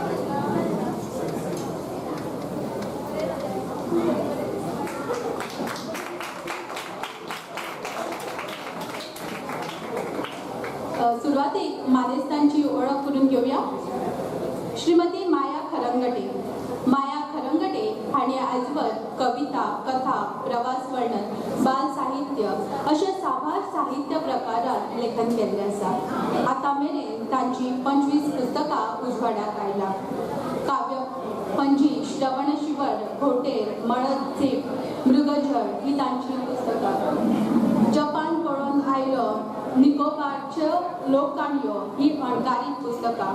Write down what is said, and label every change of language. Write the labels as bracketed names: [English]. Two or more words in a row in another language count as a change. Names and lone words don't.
[Konkani] सुरुवातीक मानेस्तांची ओळख करून घेऊया. श्रीमती माया खरंगटे. माया खरंगटे हांणी आजवर कविता, कथा, प्रवास वर्णन, बाल साहित्य अशा साबार साहित्य प्रकारात लेखन केल्लें आसा. आता मेरेन तांची 25 पुस्तकां उजवाड्याक आयला. काव्य पंजी, श्रवणशिवर, घोटेर, मळद झेप, मृगजळ ही तांची पुस्तकां. जपान पळोवन आयलो, निकोबारच्यो लोककाणयो ही अणकारीत पुस्तकां.